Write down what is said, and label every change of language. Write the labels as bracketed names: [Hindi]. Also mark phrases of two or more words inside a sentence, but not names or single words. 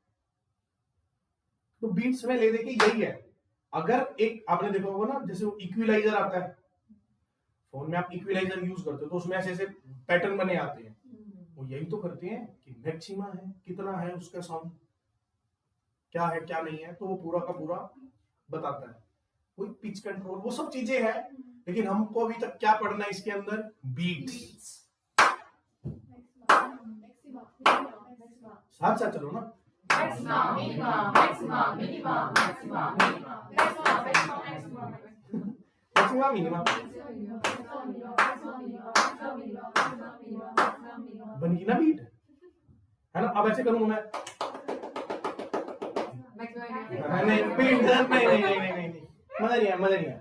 [Hindi] तो बीट्स में ले दे के यही है, अगर एक आपने देखा होगा ना जैसे वो इक्विलाइजर आता है फोन में, आप [English] equalizer use [Hindi] करते हो तो उसमें ऐसे ऐसे पैटर्न बने आते हैं, वो यही तो करते हैं कि मैक्सिमा है कितना है उसका साउंड क्या है क्या नहीं है, तो वो पूरा का पूरा बताता है। कोई [English] pitch control [Hindi] वो सब चीजें हैं, लेकिन हमको अभी तक क्या पढ़ना है इसके अंदर बीट्स। साथ साथ चलो ना [English] Maxima, minima, maxima, minima, maxima, minima, maxima, maxima, maxima, maxima minima [Hindi] बन गई ना बीट, है ना। अब ऐसे करूंगा मैं नहीं बीट नहीं मजा नहीं है।